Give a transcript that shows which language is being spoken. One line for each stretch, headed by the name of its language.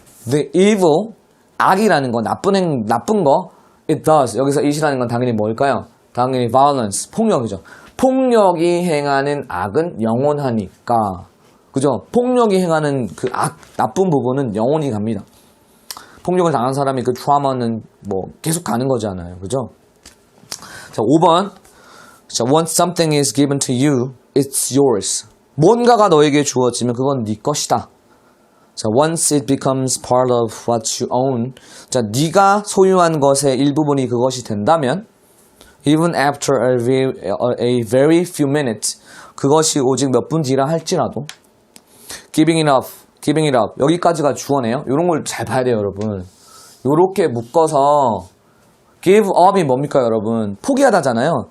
English: The evil
Korean: 악이라는 거 나쁜 거
English: it does
Korean: 여기서 it이라는 건 당연히 뭘까요? 당연히 violence 폭력이죠. 폭력이 행하는 악은 영원하니까 그죠? 폭력이 행하는 그 나쁜 부분은 영원히 갑니다. 폭력을 당한 사람이 그 트라우마는 뭐 계속 가는 거잖아요. 그죠? 자, 5번.
English: 자, once something is given to you, it's yours.
Korean: 뭔가가 너에게 주어지면 그건 네 것이다.
English: 자, once it becomes part of what you own.
Korean: 자, 네가 소유한 것의 일부분이 그것이 된다면
English: even after a very few minutes.
Korean: 그것이 오직 몇 분 뒤라 할지라도
English: giving it up.
Korean: 여기까지가 주어네요. 이런 걸 잘 봐야 돼요, 여러분. 요렇게 묶어서 give up이 뭡니까, 여러분? 포기하다잖아요.